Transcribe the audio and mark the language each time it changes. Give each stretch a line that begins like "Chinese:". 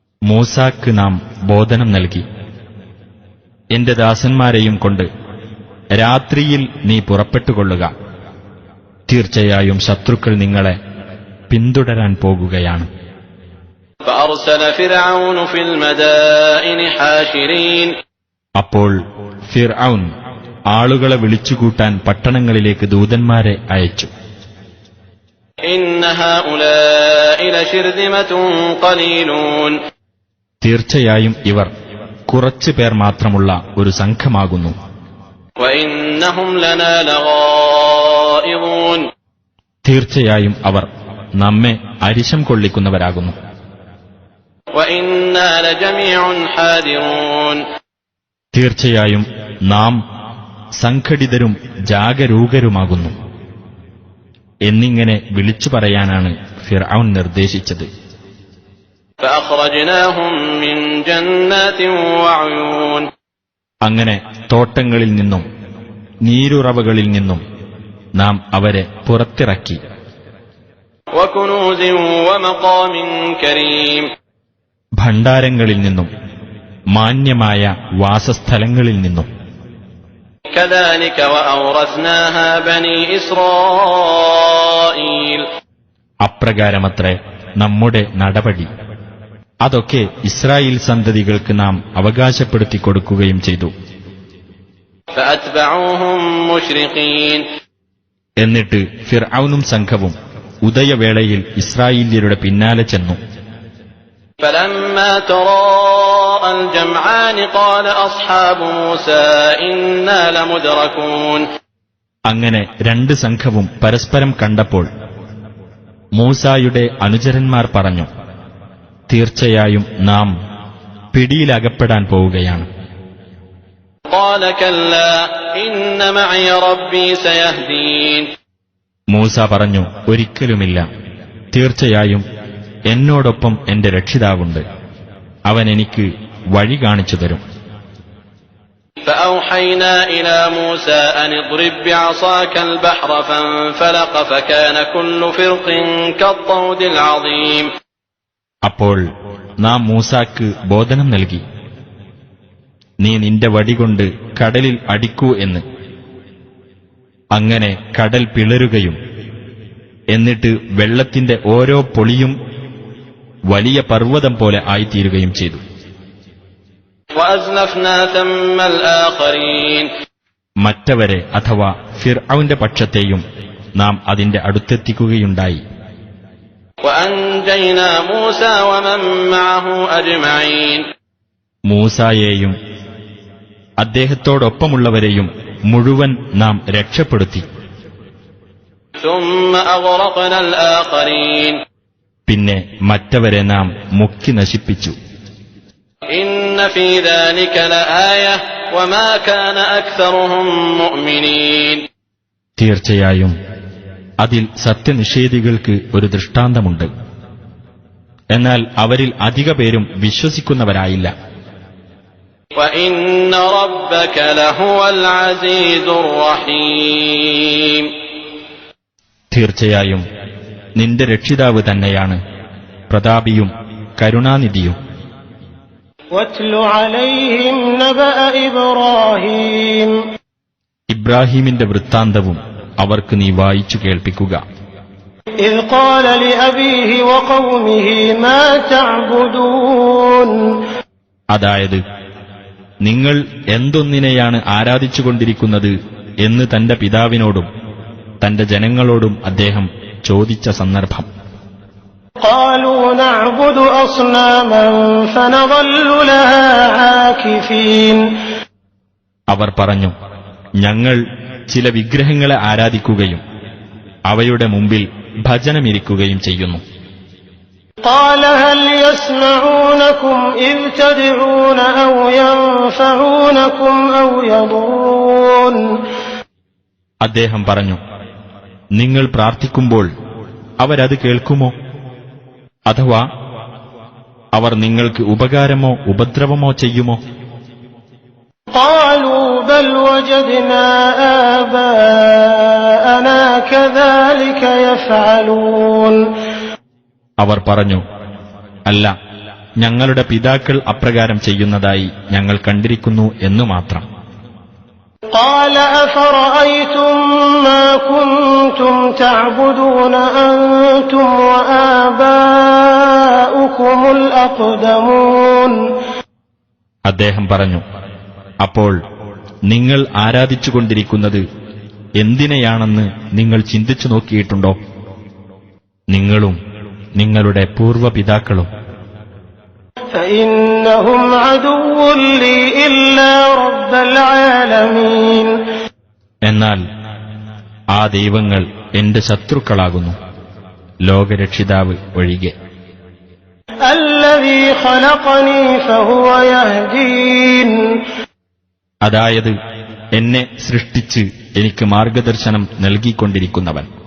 Malayalam: മൂസാക്ക് നാം ബോധനം നൽകി, എന്റെ ദാസന്മാരെയും കൊണ്ട് രാത്രിയിൽ നീ പുറപ്പെട്ടുകൊള്ളുക. തീർച്ചയായും ശത്രുക്കൾ നിങ്ങളെ പിന്തുടരാൻ പോകുകയാണ്.
Arabic: فأرسل فرعون في المدائن حاشرين.
Malayalam: അപ്പോൾ ഫിർഔൻ ആളുകളെ വിളിച്ചുകൂട്ടാൻ പട്ടണങ്ങളിലേക്ക് ദൂതന്മാരെ അയച്ചു.
Arabic: إن هؤلاء لشرذمة قليلون.
Malayalam: തീർച്ചയായും ഇവർ കുറച്ചു പേർ മാത്രമുള്ള ഒരു സംഘമാകുന്നു.
Arabic: وإنهم لنا لغائظون.
Malayalam: തീർച്ചയായും അവർ നമ്മെ അരിശം കൊള്ളിക്കുന്നവരാകുന്നു.
Arabic: وإنا لجميع حاذرون.
Malayalam: തീർച്ചയായും നാം സംഘടിതരും ജാഗരൂകരുമാകുന്നു എന്നിങ്ങനെ വിളിച്ചു പറയാനാണ് ഫിർഔൻ നിർദ്ദേശിച്ചത്.
Arabic: فأخرجناهم من جنات وعيون.
Malayalam: അങ്ങനെ തോട്ടങ്ങളിൽ നിന്നും നീരുറവകളിൽ നിന്നും നാം അവരെ പുറത്തിറക്കി.
Arabic: وكنوز ومقام كريم.
Malayalam: ഭണ്ഡാരങ്ങളിൽ നിന്നും മാന്യമായ വാസസ്ഥലങ്ങളിൽ നിന്നും.
Arabic: كذلك وأورثناها بني إسرائيل.
Malayalam: അപ്രകാരമത്രേ നമ്മുടെ നടപടി. അതൊക്കെ ഇസ്രായേൽ സന്തതികൾക്ക് നാം അവകാശപ്പെടുത്തി കൊടുക്കുകയും ചെയ്തു.
Arabic: فأتبعوهم مشرقين.
Malayalam: എന്നിട്ട് ഫിർഔനും സംഘവും ഉദയവേളയിൽ ഇസ്രായേല്യരുടെ പിന്നാലെ ചെന്നു.
Arabic: فلما تراءى الجمعان قال أصحاب موسى إنا لمدركون.
Malayalam: അങ്ങനെ രണ്ട് സംഘവും പരസ്പരം കണ്ടപ്പോൾ മൂസായുടെ അനുചരന്മാർ പറഞ്ഞു, തീർച്ചയായും നാം പിടിയിലകപ്പെടാൻ പോവുകയാണ്.
Arabic: قال كلا إن معي ربي سيهدين.
Malayalam: മൂസ പറഞ്ഞു, ഒരിക്കലുമില്ല, തീർച്ചയായും എന്നോടൊപ്പം എന്റെ രക്ഷിതാവുണ്ട്, അവൻ എനിക്ക് വഴി കാണിച്ചു തരും.
Arabic: فأوحينا إلى موسى أن اضرب بعصاك البحر فانفلق فكان كل فرق كالطود العظيم.
Malayalam: അപ്പോൾ നാം മൂസാക്ക് ബോധനം നൽകി, നീ നിന്റെ വടികൊണ്ട് കടലിൽ അടിക്കൂ എന്ന്. അങ്ങനെ കടൽ പിളരുകയും എന്നിട്ട് വെള്ളത്തിന്റെ ഓരോ പൊളിയും വലിയ പർവ്വതം പോലെ ആയിത്തീരുകയും ചെയ്തു.
Arabic: وأزلفنا ثم الآخرين.
Malayalam: മറ്റവരെ അഥവാ ഫിർഔന്റെ പക്ഷത്തെയും നാം അതിന്റെ അടുത്തെത്തിക്കുകയുണ്ടായി.
Arabic: وأنجينا موسى ومن معه أجمعين.
Malayalam: മൂസായെയും അദ്ദേഹത്തോടൊപ്പമുള്ളവരെയും മുഴുവൻ നാം രക്ഷപ്പെടുത്തി.
Arabic: ثم أغرقنا الآخرين.
Malayalam: പിന്നെ മറ്റവരെ നാം മുക്കി നശിപ്പിച്ചു.
Arabic: إن في ذلك لآية وما كان أكثرهم مؤمنين.
Malayalam: തീർച്ചയായും അതിൽ സത്യനിഷേധികൾക്ക് ഒരു ദൃഷ്ടാന്തമുണ്ട്, എന്നാൽ അവരിൽ അധിക പേരും വിശ്വസിക്കുന്നവരായില്ല.
Arabic: وإن ربك لهو العزيز الرحيم.
Malayalam: തീർച്ചയായും നിന്റെ രക്ഷിതാവ് തന്നെയാണ് പ്രതാപിയും കരുണാനിധിയും.
Arabic: واتل عليهم نبأ إبراهيم.
Malayalam: ഇബ്രാഹീമിന്റെ വൃത്താന്തവും അവർക്ക് നീ വായിച്ചു കേൾപ്പിക്കുക.
Arabic: إذ قال لأبيه وقومه ما تعبدون.
Malayalam: അതായത് നിങ്ങൾ എന്തൊന്നിനെയാണ് ആരാധിച്ചുകൊണ്ടിരിക്കുന്നത് എന്ന് തന്റെ പിതാവിനോടും തന്റെ ജനങ്ങളോടും അദ്ദേഹം ചോദിച്ച സന്ദർഭം.
Arabic: قالوا نعبد أصناما فنظل لها عاكفين.
Malayalam: അവർ പറഞ്ഞു, ഞങ്ങൾ ചില വിഗ്രഹങ്ങളെ ആരാധിക്കുകയും അവയുടെ മുമ്പിൽ ഭജനമിരിക്കുകയും ചെയ്യുന്നു.
Arabic: قال هل يسمعونكم إذ تدعون أو ينفعونكم أو يضرون.
Malayalam: അദ്ദേഹം പറഞ്ഞു, നിങ്ങൾ പ്രാർത്ഥിക്കുമ്പോൾ അവരത് കേൾക്കുമോ? അഥവാ അവർ നിങ്ങൾക്ക് ഉപകാരമോ ഉപദ്രവമോ ചെയ്യുമോ?
Arabic: قالوا بل وجدنا آباءنا كذلك يفعلون.
Malayalam: അവർ പറഞ്ഞു, അല്ല, ഞങ്ങളുടെ പിതാക്കൾ അപ്രകാരം ചെയ്യുന്നതായി ഞങ്ങൾ കണ്ടിരിക്കുന്നു എന്നു മാത്രം.
Arabic: قال أفرأيتم ما كنتم تعبدون أنتم وآباؤكم الأقدمون.
Malayalam: അദ്ദേഹം പറഞ്ഞു, അപ്പോൾ നിങ്ങൾ ആരാധിച്ചുകൊണ്ടിരിക്കുന്നത് എന്തിനെയാണെന്ന് നിങ്ങൾ ചിന്തിച്ചു നോക്കിയിട്ടുണ്ടോ? നിങ്ങളും നിങ്ങളുടെ പൂർവ്വപിതാക്കളും.
Arabic: فإنهم عدو لي إلا رب العالمين.
Malayalam: എന്നാൽ ആ ദൈവങ്ങൾ എന്റെ ശത്രുക്കളാകുന്നു, ലോകരക്ഷിതാവ് ഒഴികെ.
Arabic: الذي خلقني فهو يهدين.
Malayalam: അതായത് എന്നെ സൃഷ്ടിച്ച് എനിക്ക് മാർഗദർശനം നൽകിക്കൊണ്ടിരിക്കുന്നവൻ.